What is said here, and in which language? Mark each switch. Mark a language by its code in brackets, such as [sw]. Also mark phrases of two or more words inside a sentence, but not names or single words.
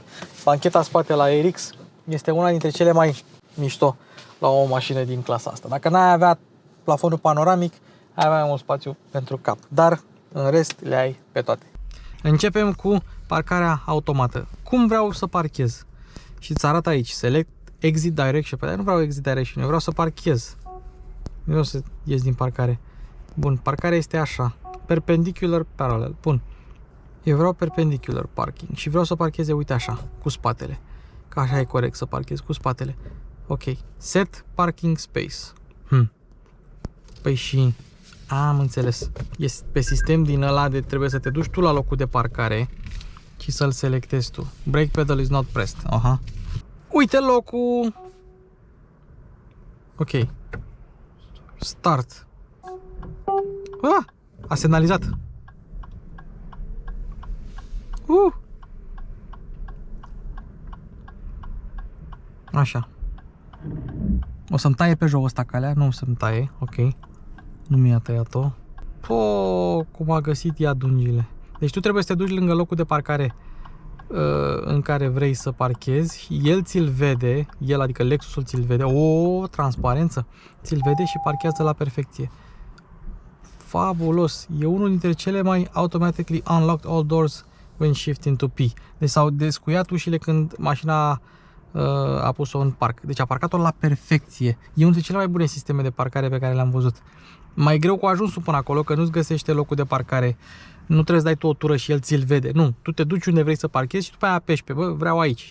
[ro] Bancheta spate la RX este una dintre cele mai mișto la o mașină din clasa asta. Dacă n-ai avea plafonul panoramic, ai avea un spațiu pentru cap, dar în rest le ai pe toate. Începem cu parcarea automată. Cum vreau să parchez? Și îți arată aici, [en] select exit direction. [ro] Păi nu vreau [en] exit direction, [ro] eu vreau să parchez. Nu vreau să ies din parcare. Bun, parcarea este așa, perpendicular parallel. Bun. Eu vreau [en] perpendicular parking [ro] și vreau să parcheze, uite așa, cu spatele. Că așa e corect să parchez cu spatele. [en] Ok. Set parking space. [ro] Păi și... Am înțeles. Este pe sistem din ăla de trebuie să te duci tu la locul de parcare și să-l selectezi tu. [en] Brake pedal is not pressed. [ro] Aha. Uite locul. Ok. Start. A semnalizat. Așa. O să-mi taie pe jocul ăsta calea, nu o să-mi taie, ok. Nu mi-a tăiat-o. Cum a găsit ea dungile. Deci tu trebuie să te duci lângă locul de parcare în care vrei să parchezi. El ți-l vede, el, adică Lexusul ți-l vede. Transparență. Ți-l vede și parchează la perfecție. Fabulos. E unul dintre cele mai [en] automatically unlocked all doors when shifting to P. [ro] Deci s-au descuiat ușile când mașina a pus-o în parc. Deci a parcat-o la perfecție. E unul dintre cele mai bune sisteme de parcare pe care le-am văzut. Mai greu cu ajunsul până acolo, că nu-ți găsește locul de parcare. Nu trebuie să dai tu o tură și el ți-l vede. Nu, tu te duci unde vrei să parchezi și după aia apeși pe, vreau aici.